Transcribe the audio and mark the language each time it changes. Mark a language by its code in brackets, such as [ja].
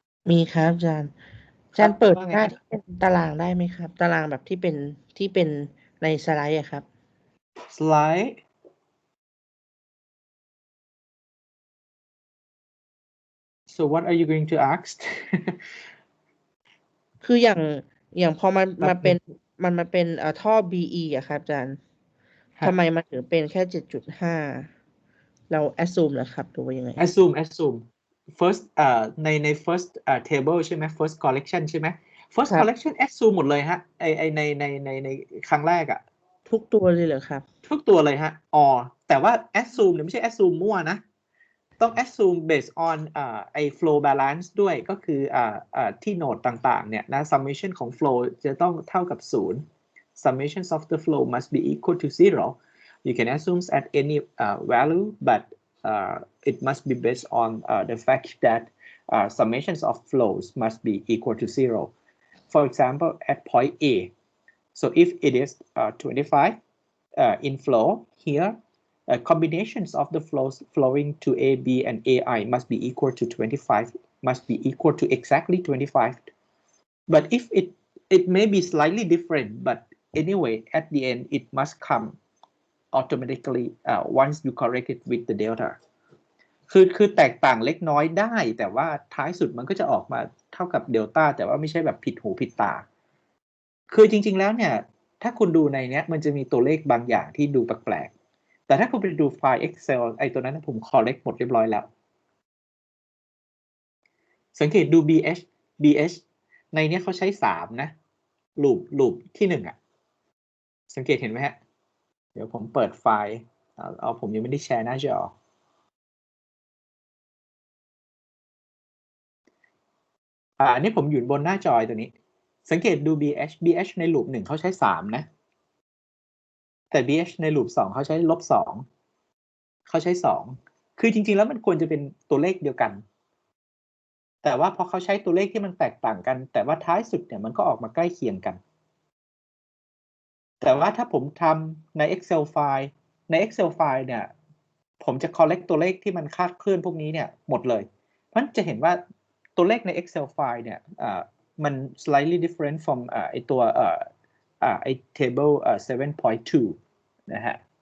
[th] มีครับอาจารย์เปิดหน้าที่เป็นตารางได้ไหมครับตารางแบบที่เป็นในสไลด์อะครับ [en] slide so what are you going to ask [th] คืออย่างพอมาเป็นท่อ BE อะครับอาจารย์ทำไมมันถึงเป็นแค่ 7.5 เรา assume เหรอครับหรือว่ายังไง assume firstใน first table ใช่ไหม first collection ใช่ไหม first collection assume หมดเลยฮะไอในครั้งแรกอะ ทุกตัวเลยเหรอครับ ทุกตัวเลยฮะแต่ว่า assume เนี่ยไม่ใช่ assume มั่วนะต้อง assume based on ไอ้ flow balance ด้วยก็คือที่โนดต่างๆเนี่ยนะ summation ของ flow จะต้องเท่ากับ0 [en] summations of the flow must be equal to 0 you can assume at any value but it must be based on the fact that summations of flows must be equal to 0 for example at point A so if it is 25 in flow here combinations of the flows flowing to A, B, and AI must be equal to 25, must be equal to exactly 25. But if it may be slightly different, but anyway, at the end, it must come automatically once you correct it with the delta. [th] คือแตกต่างเล็กน้อยได้แต่ว่าท้ายสุดมันก็จะออกมาเท่ากับเดลต้าแต่ว่าไม่ใช่แบบผิดหูผิดตาคือจริงๆแล้วเนี่ยถ้าคุณดูในเนี้ยมันจะมีตัวเลขบางอย่างที่ดูแปลกๆแต่ถ้าคุณไปดูไฟล์ Excel ไอ้ตัวนั้นผม correct หมดเรียบร้อยแล้วสังเกตดู BH ในเนี้ยเขาใช้3นะลูปที่1อ่ะสังเกตเห็นไหมฮะเดี๋ยวผมเปิดไฟล์ผมยังไม่ได้แชร์หน้าจอ อันนี้ผมอยู่บนหน้าจอตัวนี้สังเกตดู BH ในลูป1เขาใช้3นะแต่ BH ในลูป2เขาใช้-2เขาใช้2คือจริงๆแล้วมันควรจะเป็นตัวเลขเดียวกัน แต่ว่าพอเขาใช้ตัวเลขที่มันแตกต่างกันแต่ว่าท้ายสุดเนี่ยมันก็ออกมาใกล้เคียงกัน แต่ว่าถ้าผมทำใน Excel ไฟล์ใน Excel ไฟล์เนี่ยผมจะ collect ตัวเลขที่มันคลาดเคลื่อนพวกนี้เนี่ยหมดเลยเพราะฉะนั้นจะเห็นว่าตัวเลขใน Excel ไฟล์เนี่ยมัน [en] slightly different from [th] ไอตัวไอ table 7.2 นะฮะ